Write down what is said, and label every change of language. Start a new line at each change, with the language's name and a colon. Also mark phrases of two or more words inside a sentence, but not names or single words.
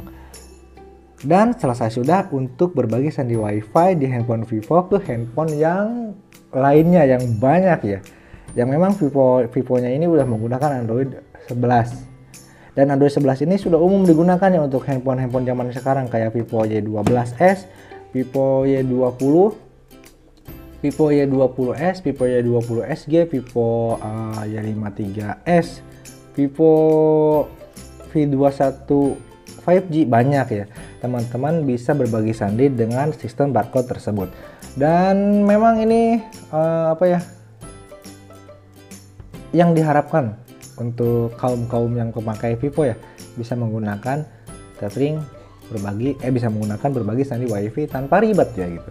Indonesian: Dan selesai sudah untuk berbagi sandi Wi-Fi di handphone Vivo ke handphone yang lainnya yang banyak ya. Yang memang Vivo-nya ini udah menggunakan Android 11. Dan Android 11 ini sudah umum digunakan ya untuk handphone-handphone zaman sekarang kayak Vivo Y12s, Vivo Y20, Vivo Y20s, Vivo Y20 SG, Vivo Y53s, Vivo V21 5G, banyak ya. Teman-teman bisa berbagi sandi dengan sistem barcode tersebut. Dan memang ini apa ya, yang diharapkan untuk kaum-kaum yang pemakai Vivo ya, bisa menggunakan tethering bisa menggunakan berbagi sandi Wi-Fi tanpa ribet ya gitu.